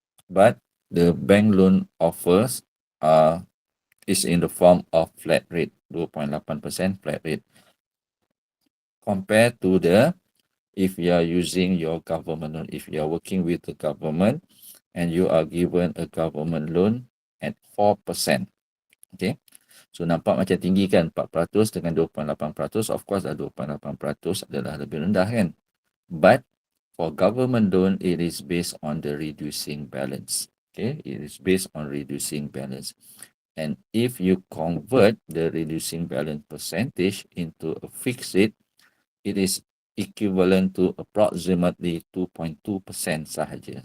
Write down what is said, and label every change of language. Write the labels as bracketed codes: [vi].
[en] But the bank loan offers is in the form of flat rate, 2.8% flat rate. Compared to if you are using your government loan, if you are working with the government and you are given a government loan at 4%. Okay. [ms] So nampak macam tinggi kan, 4% dengan 2.8%. [en] Of course [ms] 2.8% adalah lebih rendah kan. [en] But for government loan, it is based on the reducing balance. Okay, it is based on reducing balance. And if you convert the reducing balance percentage into a fixed rate, it is equivalent to approximately 2.2% sahaja.